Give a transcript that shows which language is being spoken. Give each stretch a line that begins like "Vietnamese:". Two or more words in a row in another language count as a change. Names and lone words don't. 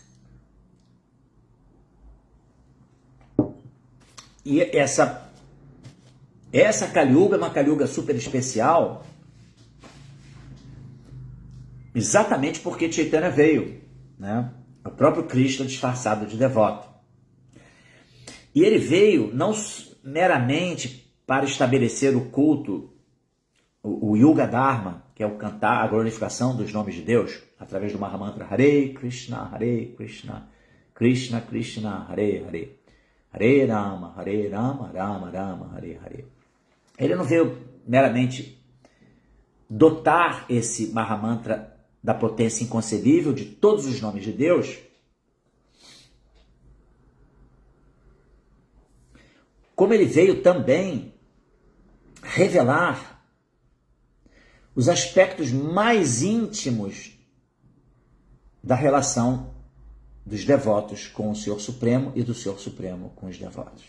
Portuguese: E essa Kali Yuga é uma Kali Yuga super especial, exatamente porque Chaitanya veio, né? O próprio Krishna disfarçado de devoto. E ele veio não meramente para estabelecer o culto o
Sanskrit: Yuga Dharma,
Portuguese: que é o cantar, a glorificação dos nomes de Deus, através do Mahamantra
Sanskrit: Hare Krishna, Krishna Krishna, Hare Hare, Hare Rama, Rama Rama, Hare Hare.
Portuguese: Ele não veio meramente dotar esse Mahamantra da potência inconcebível de todos os nomes de Deus, como ele veio também revelar os aspectos mais íntimos da relação dos devotos com o Senhor Supremo e do Senhor Supremo com os devotos.